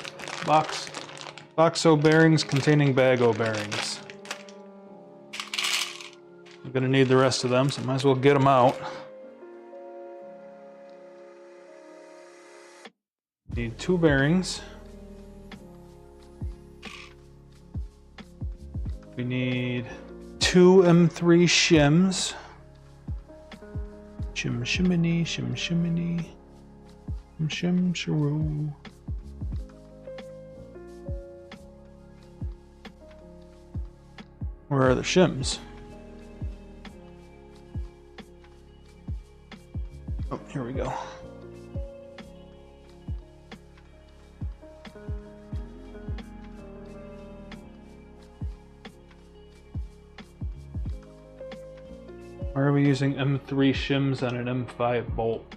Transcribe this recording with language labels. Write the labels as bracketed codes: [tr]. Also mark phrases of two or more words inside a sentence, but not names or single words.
[en] Box O bearings containing bag O bearings. I'm gonna need the rest of them, so might as well get them out. Need 2 bearings. We need 2 M3 shims. Shim shiminy, shim shiminy, shim shim shiroo. Where are the shims? Oh, here we go. Why are we using M3 shims on an M5 bolt?